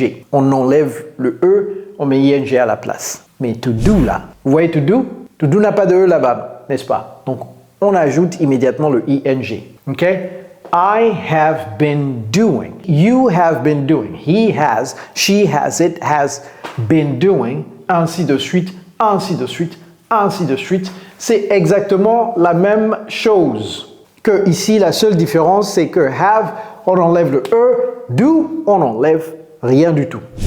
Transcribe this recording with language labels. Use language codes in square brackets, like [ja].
[fr] On enlève le E, on met I-N-G à la place. Mais to do là, vous voyez to do? To do n'a pas de E là-bas, n'est-ce pas? Donc, on ajoute immédiatement le I-N-G. [en] OK? I have been doing. You have been doing. He has, she has, it has been doing. [fr] Ainsi de suite, ainsi de suite, ainsi de suite. C'est exactement la même chose. Que ici, la seule différence, c'est que have, on enlève le E, do, on enlève rien du tout.